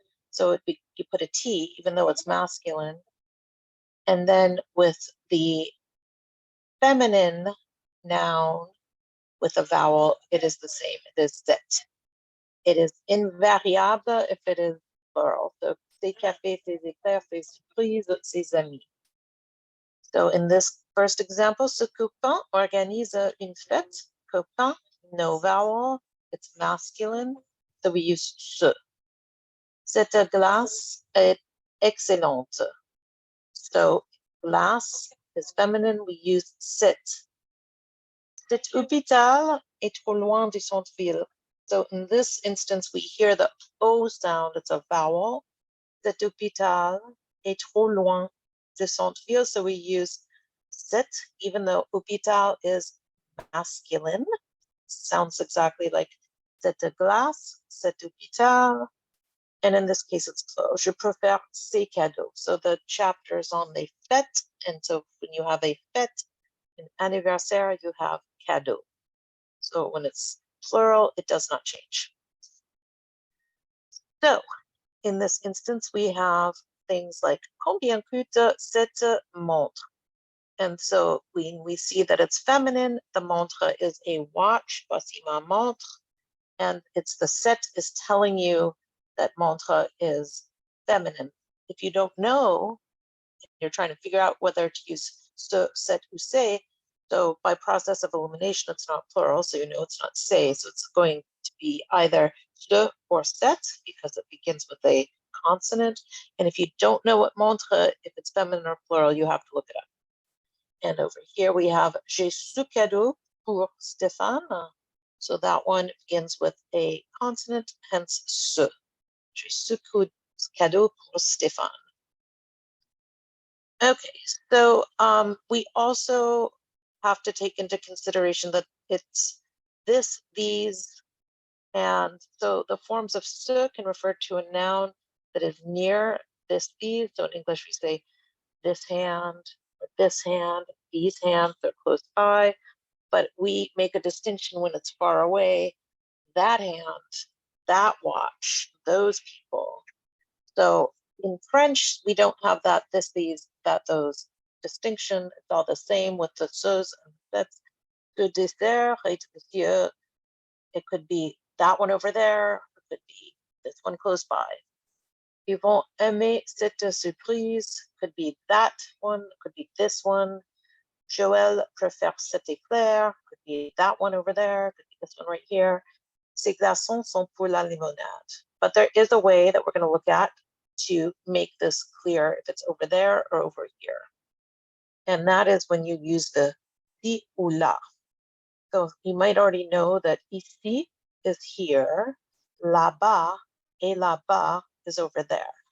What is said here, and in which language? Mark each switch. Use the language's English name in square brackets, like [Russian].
[English] So you put a T, even though it's masculine. And then with the feminine noun with a vowel, it is the same. It is cet. It is invariable if it is plural. [French] So ces cafés, ces éclairs, ces surprises, ces amis. [English] So in this first example, [French] ce copain organise une fête. [English] Copain, no vowel, it's masculine, so we use ce. [French] Cette glace est excellente. [English] So glace is feminine, we use cette. [French] Cet hôpital est trop loin du centre-ville. [English] So in this instance, we hear the O sound, it's a vowel. [French] Cet hôpital est trop loin du centre-ville, [English] so we use cet, even though hôpital is masculine. Sounds exactly like [French] cette glace, cet hôpital. [English] And in this case, it's plural. [French] Je préfère ces cadeaux. [English] So the chapter is on the fête. And so when you have a fête, an anniversaire, you have cadeau. So when it's plural, it does not change. So in this instance, we have things like [French] combien coûte cette montre? [English] And so when we see that it's feminine, the montre is a watch, [French] voici ma montre. [English] And it's the cette is telling you that montre is feminine. If you don't know, you're trying to figure out whether to use ce, cette, ou c'est, so by process of elimination, it's not plural, so you know it's not say, so it's going to be either ce or cette, because it begins with a consonant. And if you don't know what montre, if it's feminine or plural, you have to look it up. And over here we have [French] j'ai ce cadeau pour Stéphane. [English] So that one begins with a consonant, hence ce. [French] J'ai ce cadeau pour Stéphane. [English] Okay, so we also have to take into consideration that it's this, these, and so the forms of ce can refer to a noun that is near this, these. So in English we say this hand, or this hand, these hands, they're close by, but we make a distinction when it's far away. That hand, that watch, those people. So in French, we don't have that, this, these, that, those distinction. It's all the same with the ceux and that's [French] le dessert, monsieur. [English] It could be that one over there, it could be this one close by. [French] Ils vont aimer cette surprise. [English] Could be that one, could be this one. [French] Joël préfère cet éclair. [English] Could be that one over there, could be this one right here. [French] Ces glaçons sont pour la limonade. [English] But there is a way that we're going to look at to make this clear if it's over there or over here. And that is when you use the di ou la. So you might already know that ici is here, [French] là-bas, et là-bas [English] is over there.